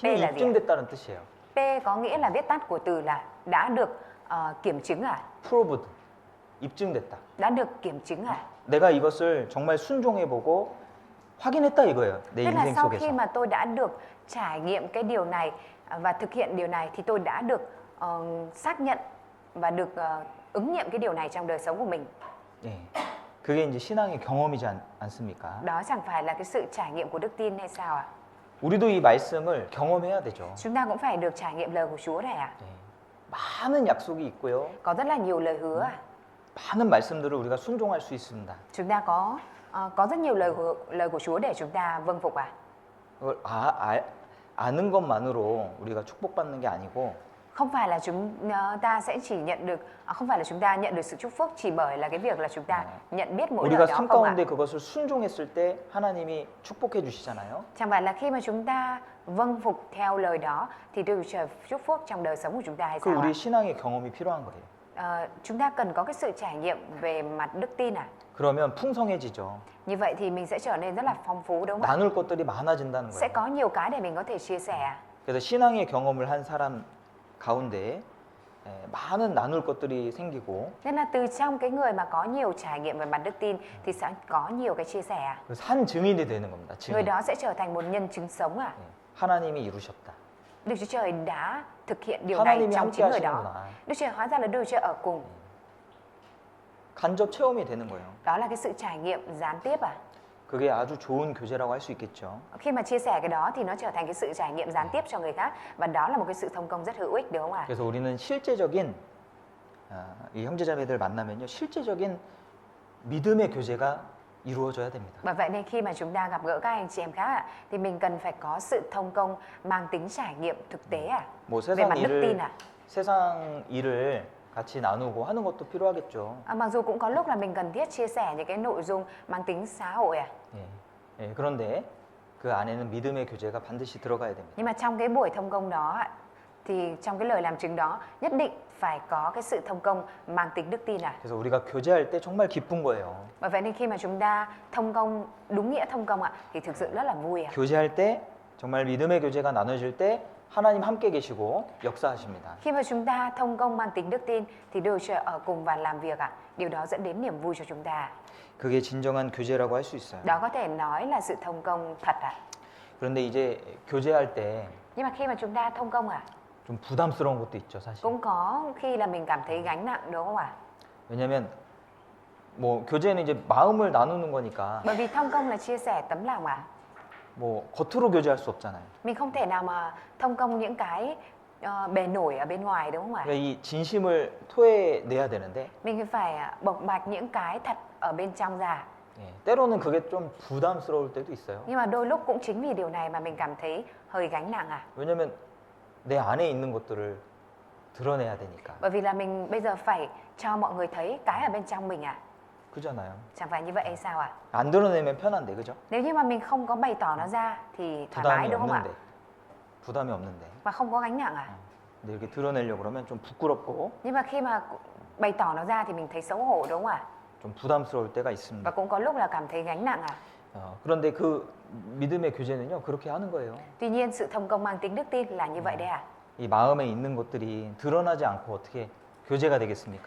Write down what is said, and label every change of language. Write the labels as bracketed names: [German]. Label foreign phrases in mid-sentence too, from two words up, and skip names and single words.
[Korean] P는 [Vietnamese] là gì ạ? [Korean] 입증됐다는 뜻이에요. [Vietnamese] P có nghĩa là viết tắt của từ là đã được kiểm chứng à? [Korean] proved. 입증됐다. [Vietnamese] Đã được kiểm chứng à? [Korean] 내가 이것을 정말 순종해 보고 확인했다 이거예요. 내 [Vietnamese] Tức là [Korean] 인생 [Vietnamese] sau [Korean] 속에서. [Vietnamese] khi mà tôi đã được trải nghiệm cái điều này và thực hiện điều này thì tôi đã được xác nhận và được ứng nghiệm cái điều này trong đời sống của mình. [Korean] 예. 그게 이제 신앙의 경험이지 않습니까? [Vietnamese] Đó chẳng phải là cái sự trải nghiệm của đức tin hay sao ạ? [Korean] 우리도 이 말씀을 경험해야 되죠. [Vietnamese] Chúng ta cũng phải được trải nghiệm lời của Chúa này ạ. [Korean] 예. 많은 약속이 있고요. [Vietnamese] Có rất là nhiều lời hứa ạ. [Korean] 많은 말씀들을 우리가 순종할 수 있습니다. [Vietnamese] Chúng ta có rất nhiều lời của Chúa để chúng ta vâng phục ạ. [Korean] 그걸 아는 것만으로 우리가 축복받는 게 아니고 [Vietnamese] Không phải là chúng ta sẽ chỉ nhận được, không phải là chúng ta nhận được sự chúc phúc chỉ bởi là cái việc là chúng ta nhận biết mỗi lời [Korean] 우리가 [Vietnamese] đó [Korean] 삶 [Vietnamese] không ạ? [Korean] 가운데 그것을 순종했을 때 하나님이 축복해 주시잖아요. [Vietnamese] Chẳng phải là khi mà chúng ta vâng phục theo lời đó thì Đức Chúa Trời chúc phúc trong đời sống của chúng ta hay [Korean] 그 [Vietnamese] sao ạ? [Korean] 우리 신앙의 경험이 필요한 거예요. [Vietnamese] Chúng ta cần có cái sự trải nghiệm về mặt đức tin à? [Korean] 그러면 풍성해지죠. [Vietnamese] Như vậy thì mình sẽ trở nên rất là phong phú đúng không ạ? [Korean] 나눌 것들이 많아진다는 [Vietnamese] Sẽ [Korean] 거예요. [Vietnamese] có nhiều cái để mình có thể chia sẻ. [Korean] 그래서 신앙의 경험을 한 사람 가운데 많은 나눌 것들이 생기고 [Vietnamese] Nên là từ trong cái người mà có nhiều trải nghiệm về mặt đức tin thì sẽ có nhiều cái chia sẻ. [Korean] 그 산 증인이 되는 겁니다. [Vietnamese] Người [Korean] 증인. [Vietnamese] đó sẽ trở thành một nhân chứng sống à? [Korean] 하나님이 이루셨다. [Vietnamese] Đức Chúa Trời đã thực hiện điều này [Korean] 하나님이 [Vietnamese] trong [Korean] 함께 [Vietnamese] chính người đó. [Korean] 하시는구나. [Vietnamese] Đức Chúa Trời hóa ra là Đức Chúa Trời ở cùng. [Korean] 간접 체험이 되는 거예요. [Vietnamese] Đó là cái sự trải nghiệm gián tiếp à? [Korean] 그게 아주 좋은 교제라고 할 수 있겠죠. [Vietnamese] Khi mà chia sẻ cái đó thì nó trở thành cái sự trải nghiệm gián tiếp cho người khác và đó là một cái sự thông công rất hữu ích đúng không ạ? [Korean] 그래서 우리는 실제적인 이 형제자매들 만나면요, 실제적인 믿음의 교제가 이루어져야 됩니다. [Vietnamese] Bởi vậy nên khi mà chúng ta gặp gỡ các anh chị em khác ạ, thì mình cần phải có sự thông công mang tính trải nghiệm thực tế à? [Korean] 뭐 [Vietnamese] Về mặt [Korean] 세상 [Vietnamese] đức tin [Korean] 일을 [Vietnamese] à? [Korean] 세상 일을 같이 나누고 하는 것도 필요하겠죠. [Vietnamese] Mặc dù cũng có lúc là mình cần thiết chia sẻ những cái nội dung mang tính xã hội à? [Korean] 예, 그런데 그 안에는 믿음의 교제가 반드시 들어가야 됩니다. [Vietnamese] Nhưng mà trong cái buổi thông công đó ạ, thì trong cái lời làm chứng đó nhất định phải có cái sự thông công mang tính đức tin à? [Korean] 그래서 우리가 교제할 때 정말 기쁜 거예요. [Vietnamese] Bởi vậy nên khi mà chúng ta thông công đúng nghĩa thông công ạ, thì thực sự rất là vui ạ. [Korean] 교제할 때 정말 믿음의 교제가 나눠질 때 하나님 함께 계시고 역사하십니다. [Vietnamese] Khi mà chúng ta thông công mang tính đức tin thì Đức Chúa Trời ở cùng và làm việc ạ. Điều đó dẫn đến niềm vui cho chúng ta. [Korean] 그게 진정한 교제라고 할 수 있어요. [Vietnamese] Đó có thể nói là sự thông công thật ạ. [Korean] 그런데 이제 교제할 때 [Vietnamese] Nhưng mà khi mà chúng ta thông công ạ, [Korean] 좀 부담스러운 것도 있죠, 사실. [Vietnamese] cũng có khi là mình cảm thấy gánh nặng đúng không ạ? [Korean] 왜냐면 뭐 교제는 이제 마음을 나누는 거니까 [Vietnamese] Bởi vì thông công là chia sẻ tấm lòng ạ. [Korean] 뭐 겉으로 교제할 수 없잖아요. [Vietnamese] Mình không thể nào mà thông công những cái bề nổi ở bên ngoài đúng không ạ? [Korean] 그러니까 이 진심을 토해내야 되는데 [Vietnamese] Mình phải bộc bạch những cái thật ở bên trong ra. [Korean] 예, 때로는 그게 좀 부담스러울 때도 있어요. [Vietnamese] Nhưng mà đôi lúc cũng chính vì điều này mà mình cảm thấy hơi gánh nặng à. [Korean] 왜냐면 내 안에 있는 것들을 드러내야 되니까. [Vietnamese] Bởi vì là mình bây giờ phải cho mọi người thấy cái ở bên trong mình à. [Korean] 그잖아요. [Vietnamese] Chẳng phải như vậy hay sao ạ? [Korean] 안 드러내면 편한데, 그죠? [Vietnamese] Nếu như mà mình không có bày tỏ nó ra thì thoải mái [Korean] 부담이 [Vietnamese] đúng không ạ? [Korean] 없는데. 부담이 없는데. [Vietnamese] Mà không có gánh nặng à? [Korean] 근데 이렇게 드러내려고 그러면 좀 부끄럽고 [Vietnamese] Nhưng mà khi mà bày tỏ nó ra thì mình thấy xấu hổ đúng không ạ? [Korean] 좀 부담스러울 때가 [Vietnamese] Và [Korean] 있습니다. [Vietnamese] cũng có lúc là cảm thấy gánh nặng à. [Korean] 그런데 그 믿음의 교제는요, 그렇게 하는 거예요. [Vietnamese] Tuy nhiên sự thông công mang tính đức tin là như vậy đấy à. [Korean] 이 마음에 있는 것들이 드러나지 않고 어떻게 교제가 되겠습니까?